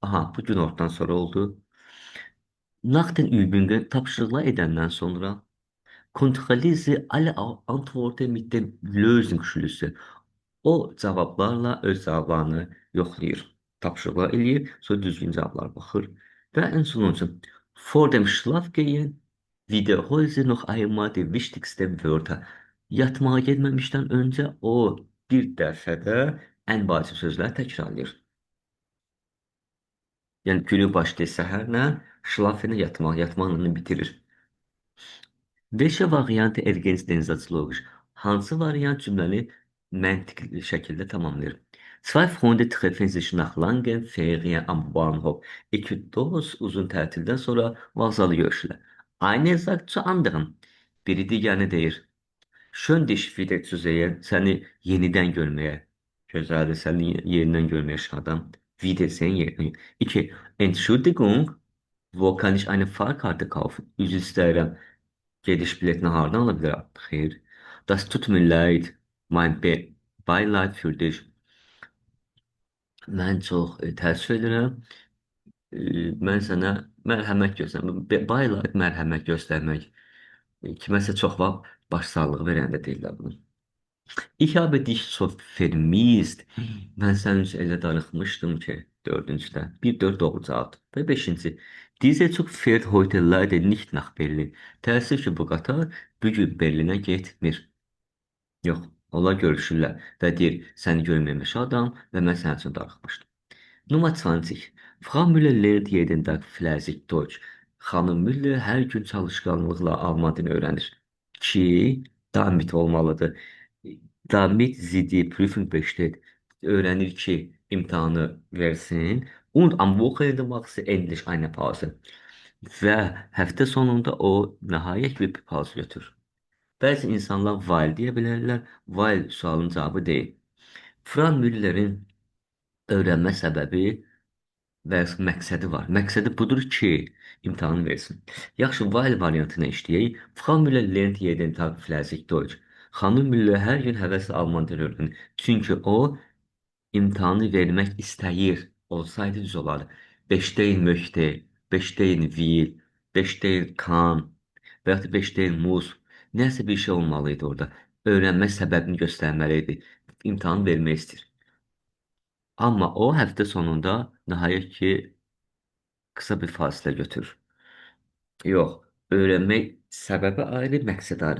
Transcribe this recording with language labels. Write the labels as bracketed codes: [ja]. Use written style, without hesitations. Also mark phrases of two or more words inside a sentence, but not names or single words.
[az] Aha, bu günortadan sonra oldu. [de] Nach den Übungen [az] tapşırıqlar edəndən sonra [de] kontrollieren Sie alle Antworten mit dem Lösungsschlüssel. [az] O cavablarla öz cavablarını yoxlayır. Tapşırıqlar eləyir, sonra düzgün cavablara baxır. Və ən sonuncu, [de] vor dem Schlafgehen wiederholen Sie noch einmal die wichtigsten Wörter. [az] Yatmağa getməmişdən öncə o bir dəfə də ən vacib sözləri təkrarlayır. Yəni günü başlayır səhərlə, şlafeni yatmaq, yatmaqla bitirir. [de] Welche Variante ergänzt den Satz logisch? [az] Hansı variant cümləni məntiqli şəkildə tamamlayır? [de] Zwei Freunde treffen sich nach langen Ferien am Bahnhof. [az] İki dost uzun tətildən sonra vağzalı görüşürlər. [de] Einer sagt zu anderen. [az] Biri digərinə deyir. [de] Schön dich wieder zu sehen. [az] Səni yenidən görməyə. Gözəldir, səni yenidən görməyə şadam. Wiedersehen yenidən. İki. [de] Entschuldigung. Wo kann ich eine Fahrkarte kaufen? [az] Üzr istəyirəm. Gediş biletini hardan alabilir? Xeyr. [de] Das tut mir leid. Mein Beileid für dich. [az] Mən çox təəssüf edirəm. Mən sənə mərhəmət göstərmək, Beileid mərhəmət göstərmək. Kiməsə çox vaxt başsağlığı verəndə deyirlər bunu. [de] Ich habe dich so vermisst. [az] Mən sənin üçün elə darıxmışdım ki, dördüncüdə. Bir dörd doğru cavab. Və beşinci. [de] Dieser Zug fährt heute leider nicht nach Berlin. [az] Təəssüf ki, bu qatar bu gün Berlinə getmir. Yox, onlar görüşürlər və deyir, səni görməyimə şadam və mən sənin üçün darıxmışdım. [de] Nummer 20. Frau Müller lernt jeden Tag fleißig Deutsch. [az] Xanım Müller hər gün çalışqanlıqla Alman dilini öyrənir. Ki, damit olmalıdır. [de] Damit sie die Prüfung besteht. [az] Öğrenir ki imtihanı versin. [de] Und am Wochenende macht sie endlich eine Pause. [az] Və həftə sonunda o nəhayət bir pause götürür. Bəzi insanlar while deyə bilərlər. While sualın cavabı deyil. Frau Müllerin öyrənmə səbəbi və məqsədi var. Məqsədi budur ki, imtahanı versin. Yaxşı, while variantına işləyək. [de] Frau Müller lernt jeden Tag fleißig Deutsch. [az] Xanım Müller hər gün həvəslə Alman dili öyrənir. Çünki o imtahanı vermək istəyir. Olsaydı düz olardı. [de] Bestehen möchte, bestehen will, bestehen kann [az] və yaxud da [de] bestehen muss. [az] Nəsə bir şey olmalıydı orada. Öyrənmə səbəbini göstərməli idi. İmtahan vermək istəyir. Amma o həftə sonunda nəhayət ki qısa bir fasilə götürür. Yox, öyrənmək səbəbi ayrı, məqsəd ayrı.